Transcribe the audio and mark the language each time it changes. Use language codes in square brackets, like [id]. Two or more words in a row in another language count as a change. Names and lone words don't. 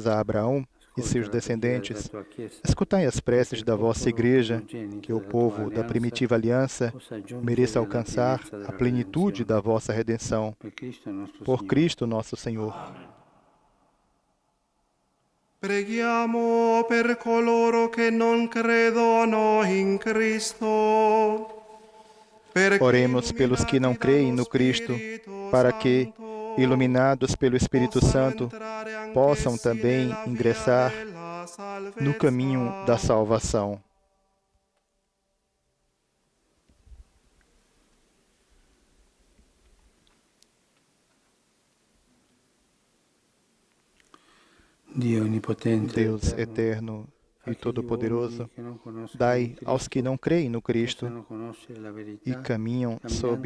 [pt] a Abraão e seus descendentes, escutai as preces da vossa Igreja, que o povo da primitiva aliança mereça alcançar a plenitude da vossa redenção. Por Cristo nosso Senhor. [it] Preghiamo per coloro che non credono in Cristo. [pt] Oremos pelos que não creem no Cristo, para que, iluminados pelo Espírito Santo, possam também ingressar no caminho da salvação. Deus eterno e todo-poderoso, dai aos que não creem no Cristo e caminham sob